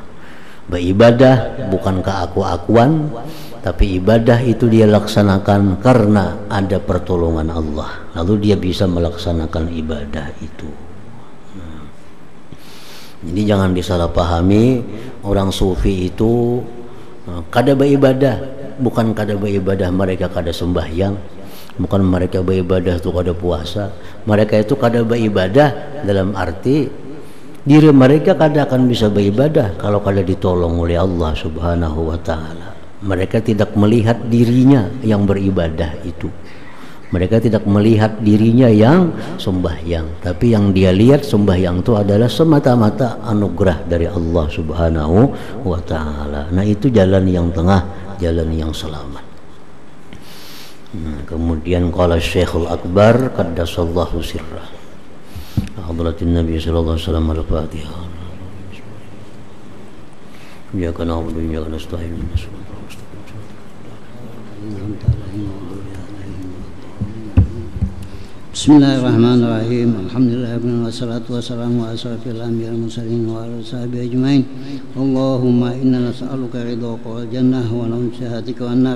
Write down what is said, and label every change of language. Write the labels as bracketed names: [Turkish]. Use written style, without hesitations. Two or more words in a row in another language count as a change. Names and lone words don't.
[Indonesian] Beribadah bukan keaku-akuan, tapi ibadah itu dia laksanakan karena ada pertolongan Allah, lalu dia bisa melaksanakan ibadah itu. Jadi jangan disalahpahami, orang sufi itu kada beribadah, bukan kada beribadah mereka kada sembahyang, bukan mereka beribadah itu kada puasa. Mereka itu kada beribadah dalam arti diri mereka kada akan bisa beribadah kalau kada ditolong oleh Allah [Arabic] سبحانه وتعالى. [Indonesian] Mereka tidak melihat dirinya yang beribadah itu. Mereka tidak melihat dirinya yang sembahyang, tapi yang dia lihat sembahyang itu adalah semata-mata anugerah dari Allah [Arabic] سبحانه وتعالى. [Indonesian] Nah, itu jalan yang tengah, jalan yang selamat. [Arabic] Kemudian قال الشيخ الأكبر قدس الله سره. حضرة النبي صلى الله عليه وسلم الفاتحة. إياك نعبد وإياك نستعين. بسم الله الرحمن الرحيم. الحمد لله والصلاة والسلام على أشرف الأنبياء والمرسلين وعلى صحبه أجمعين. اللهم إنا نسألك رضاك والجنة ونعوذ بك والنار.